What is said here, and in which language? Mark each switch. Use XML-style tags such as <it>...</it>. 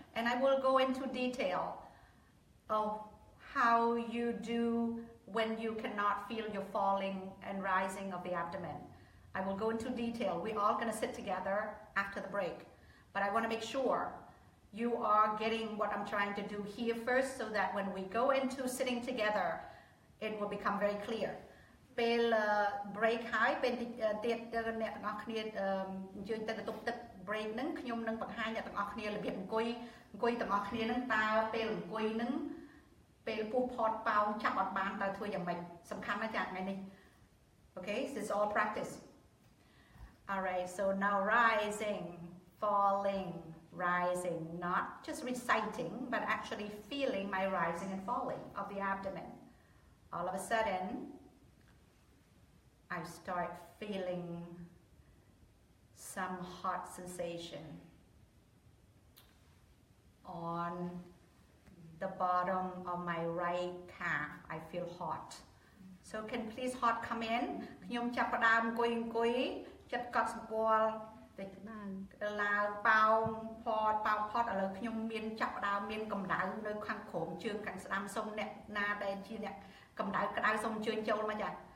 <en>And I will go into detail of how you do when you cannot feel your falling and rising of the abdomen. I will go into detail. We're all gonna sit together after the break. But I wanna make sure you are getting what I'm trying to do here first so that when we go into sitting together, it will become very clear.</en> <km>ពេល break ហើយពេលទៀតអ្នកទាំងអស់គ្នាអញ្ជើញទៅបន្ទប់ទឹក break ហ្នឹងខ្ញុំនឹងបង្ហាញអ្នកទាំងអស់គ្នារបៀបអង្គុយទាំងអស់គ្នាហ្នឹងតើពេលអង្គុយហ្នឹងពេលពុះផតប៉ោងចាប់អត់បានតើធ្វើយ៉ាងម៉េចសំខាន់ណាស់ចាថ្ងៃនេះ</km> <en>Okay, this is all practice. All right, so now rising, falling, rising, not just reciting, but actually feeling my rising and falling of the abdomen. All of a sudden, I start feeling some hot sensation on the bottom of my right calf. I feel hot. So can please hot come in?</en> <km>ខ្ញុំចាប់ផ្ដើមអង្គុយចិត្តកត់សម្គាល់តិចឡើងប៉ោងផតឥឡូវខ្ញុំមានចាប់ផ្ដើមមានកម្ដៅនៅខាងក្រោមជើងខាងស្ដាំសូមអ្នកណាដែលជាអ្នកកម្ដៅក្ដៅសូមអញ្ជើញចូលមកចា</km>